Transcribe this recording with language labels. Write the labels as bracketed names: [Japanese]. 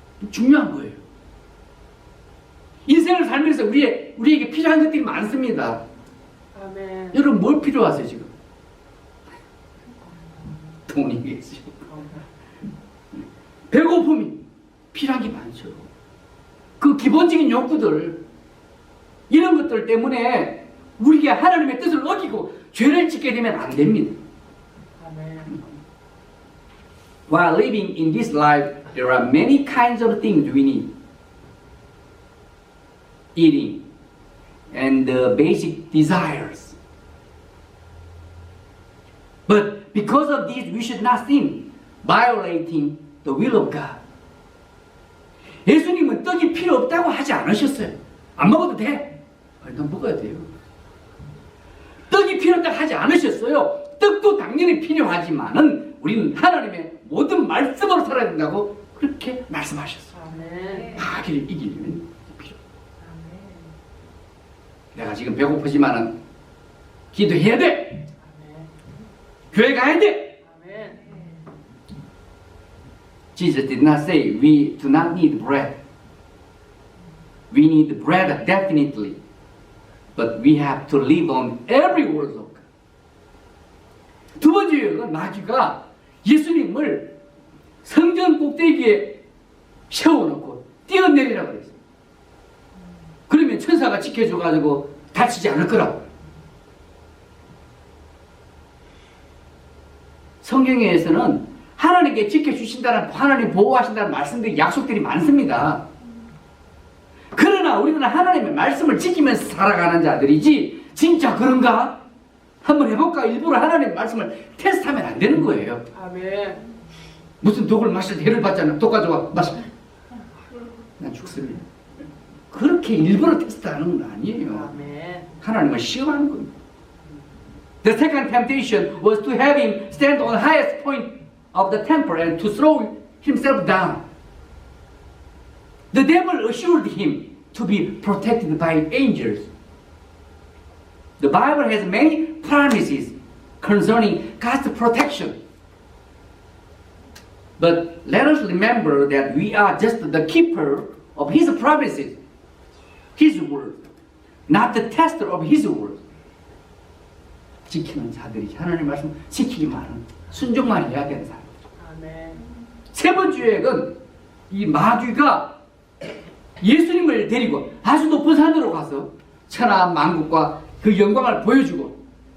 [Korean] 중요한 거예요. 인생을 살면서 우리에게 필요한 것들이 많습니다. 아멘. 여러분 뭘 필요하세요 지금? 돈이겠죠. 배고픔이 필요한 게 많죠. 그 기본적인 욕구들 이런 것들 때문에 우리가 하나님의 뜻을 어기고 죄를 짓게 되면 안 됩니다. 아멘. [English] While living in this life, there are many kinds of things we need. Eating and the basic desires. But because of this, we should not sin, violating the will of God. [Korean] 예수님은 떡이 필요 없다고 하지 않으셨어요. 안 먹어도 돼. 아니, 난 먹어야 돼요. 떡이 필요 없다고 하지 않으셨어요. 떡도 당연히 필요하지만은 우리는 하나님의 모든 말씀으로 살아야 된다고 그렇게 말씀하셨어요. 아멘. 마귀를 이기려면 필요. 아멘. 내가 지금 배고프지만은 기도해야 돼. 아멘. 교회 가야 돼. 아멘. [English] Jesus did not say we do not need bread. We need bread definitely. But we have to live on every word of God. [Korean] 두 번째 유혹은 마귀가 예수님을 성전 꼭대기에 세워놓고 뛰어내리라고 그랬어요. 그러면 천사가 지켜줘가지고 다치지 않을 거라고. 성경에서는 하나님께 지켜주신다는, 하나님 보호하신다는 말씀들이, 약속들이 많습니다. 그러나 우리는 하나님의 말씀을 지키면서 살아가는 자들이지 진짜 그런가? 한번 해볼까? 일부러 하나님의 말씀을 테스트하면 안 되는 거예요. 아멘. 무슨 독을 마실 때 해를 받잖아. 독 가져와 마셔. 난 죽습니다. 그렇게 일부러 테스트하는 건 아니에요. 아멘. 하나님을 시험하는 겁니다. [English] The second temptation was to have him stand on the highest point of the temple and to throw himself down. The devil assured him to be protected by angels. The Bible has many promises concerning God's protection. But let us remember that we are just the keeper of His promises, His word, not the tester of His word. [Korean] 지키는 자들이 하나님 말씀 지키기만 하는 순종만 해야 되는 사람. 아멘. 세 번째 유혹은 이 마귀가 예수님을 데리고 아주 높은 산으로 가서 천하 만국과 그 영광을 보여주고